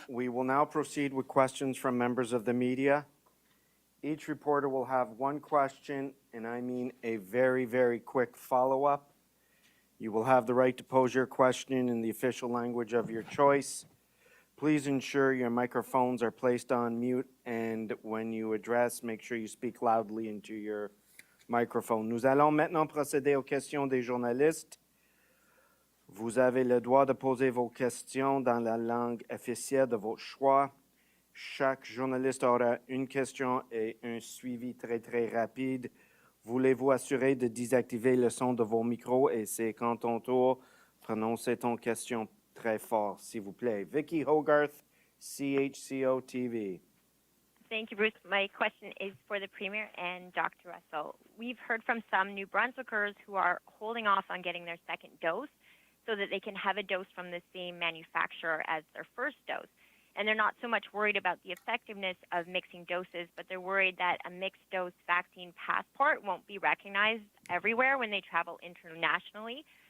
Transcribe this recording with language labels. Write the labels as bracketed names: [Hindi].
[English] We will now proceed with questions from members of the media. Each reporter will have one question, and I mean a very, very quick follow-up. You will have the right to pose your question in the official language of your choice. Please ensure your microphones are placed on mute, and when you address, make sure you speak loudly into your microphone. [French] Nous allons maintenant procéder aux questions des journalistes. Vous avez le droit de poser vos questions dans la langue officielle de votre choix. Chaque journaliste aura une question et un suivi très, très rapide. Voulez-vous assurer de désactiver le son de vos micros et c'est quand ton tour, prononcez ton question très fort, s'il vous plaît. Vicky Hogarth, CHCO-TV. [English] Thank you, Bruce. My question is for the Premier and Dr. Russell. We've heard from some New Brunswickers who are holding off on getting their second dose so that they can have a dose from the same manufacturer as their first dose. And they're not so much worried about the effectiveness of mixing doses, but they're worried that a mixed dose vaccine passport won't be recognized everywhere when they travel internationally.